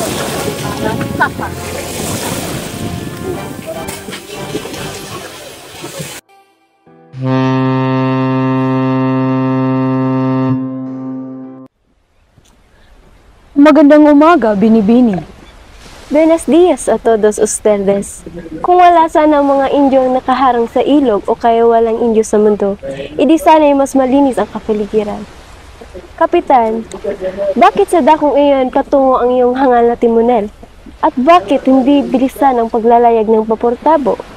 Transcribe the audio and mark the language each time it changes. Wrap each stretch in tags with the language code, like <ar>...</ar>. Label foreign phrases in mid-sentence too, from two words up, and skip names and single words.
<tl>Papa. Magandang umaga, Binibini.</tl> <es>Buenos dias a todos ustedes.</es> <tl>Kung wala sana ang mga Indyong nakaharang sa ilog o kaya walang Indyo sa mundo, idi sana'y mas malinis ang kapaligiran. Kapitan, bakit sa dakong iyon patungo ang iyong hangal na timonel? At bakit hindi bilisan ang paglalayag ng paportabo?</tl>